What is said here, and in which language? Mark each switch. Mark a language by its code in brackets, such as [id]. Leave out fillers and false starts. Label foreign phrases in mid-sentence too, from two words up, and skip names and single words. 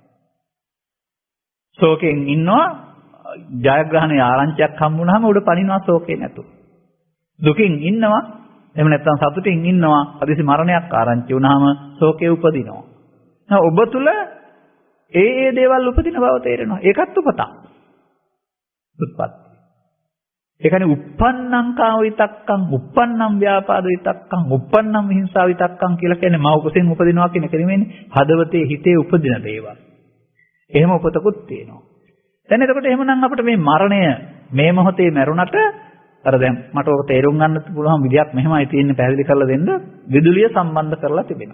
[si] ශෝකයෙන් ඉන්නවා, ජයග්‍රහණයේ ආරංචියක් හම්බුනහම උඩ පනිනවා ශෝකේ නැතු. දුකින් ඉන්නවා, එහෙම නැත්නම් සතුටින් ඉන්නවා. අදිසි මරණයක් ආරංචි වුණාම ශෝකේ උපදිනවා. ඔබ තුල ඒ දේවල් උපදින බව තේරෙනවා. ඒකත් උපතක්. උත්පත්ති. ඒ කියන්නේ [pi] uppannam කාම විතක්කං, uppannam ව්‍යාපාද විතක්කං, uppannam හිංසා විතක්කං [si] කියලා කියන්නේ මව කුසෙන් උපදිනවා කියන එක නෙමෙයිනේ. හදවතේ හිතේ උපදින දේවල්. එහෙම උපතකුත් තියෙනවා. දැන් එතකොට එහෙමනම් අපිට මේ මරණය මේ මොහොතේ මරුණට අර දැන් මට ඔක තේරුම් ගන්න පුළුවන් විදියක් මෙහෙමයි තියෙන්නේ පැහැදිලි කරලා දෙන්න. විදුලිය සම්බන්ධ කරලා තිබෙනවා.